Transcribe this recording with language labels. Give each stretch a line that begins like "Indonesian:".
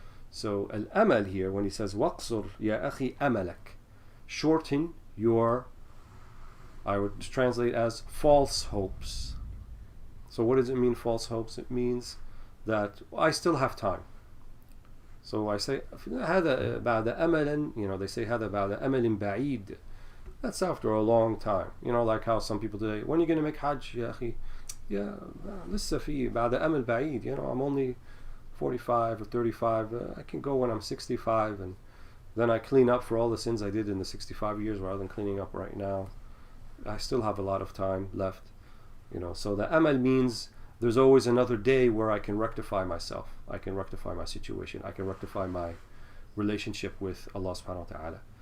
English: So al-amal here, when he says
Arabic: waqsur ya akhi amalak,
English: shorten your, I would translate as false hopes. So what does it mean, false hopes? It means that I still have time. So I say
Arabic: هذا بعد أمل,
English: they say
Arabic: هذا بعد أمل بعيد.
English: That's after a long time. Like how some people today, when are you going to make Hajj
Arabic: يا أخي? Yeah, لسه في بعد أمل بعيد.
English: I'm only 45 or 35. I can go when I'm 65, and then I clean up for all the sins I did in the 65 years rather than cleaning up right now. I still have a lot of time left. So the amal means there's always another day where I can rectify myself. I can rectify my situation. I can rectify my relationship with Allah subhanahu wa ta'ala.